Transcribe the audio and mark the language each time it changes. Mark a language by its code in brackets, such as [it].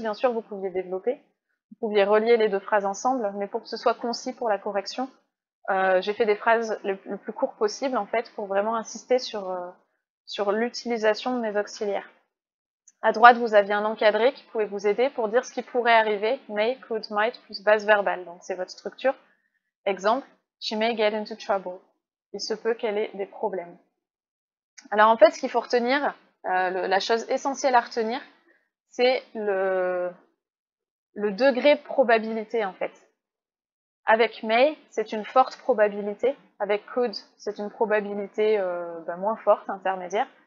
[fr] Bien sûr, vous pouviez développer, vous pouviez relier les deux phrases ensemble, mais pour que ce soit concis pour la correction, j'ai fait des phrases le plus court possible en fait pour vraiment insister sur l'utilisation de mes auxiliaires. À droite, vous aviez un encadré qui pouvait vous aider pour dire ce qui pourrait arriver, may, could, might, plus base verbale. Donc c'est votre structure. [en] Exemple, she may get into trouble. [fr] Il se peut qu'elle ait des problèmes. Alors en fait, ce qu'il faut retenir, la chose essentielle à retenir, c'est le degré de probabilité en fait. Avec may, c'est une forte probabilité. Avec could, c'est une probabilité moins forte, intermédiaire.